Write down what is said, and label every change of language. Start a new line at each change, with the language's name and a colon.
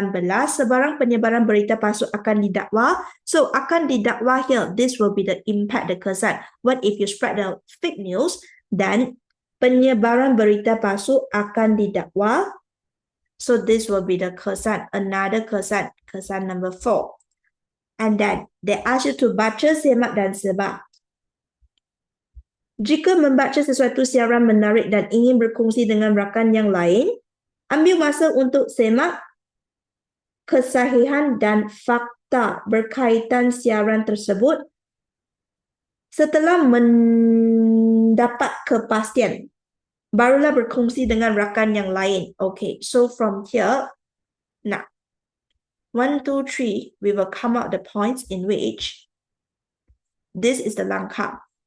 Malay: Sebarang penyebaran berita palsu akan didakwa.
English: So
Malay: akan didakwa
English: here, this will be the impact, the kesan. What if you spread the fake news? Then
Malay: penyebaran berita palsu akan didakwa.
English: So this will be the kesan. Another kesan. Kesan number 4. And then they ask you to
Malay: baca, semak dan sebar. Jika membaca sesuatu siaran menarik dan ingin berkongsi dengan rakan yang lain, ambil masa untuk semak kesahihan dan fakta berkaitan siaran tersebut setelah mendapat kepastian. Barulah berkongsi dengan rakan yang lain.
English: Okay, so from here, now, 1, 2, 3, we will come out the points in which this is the langkah.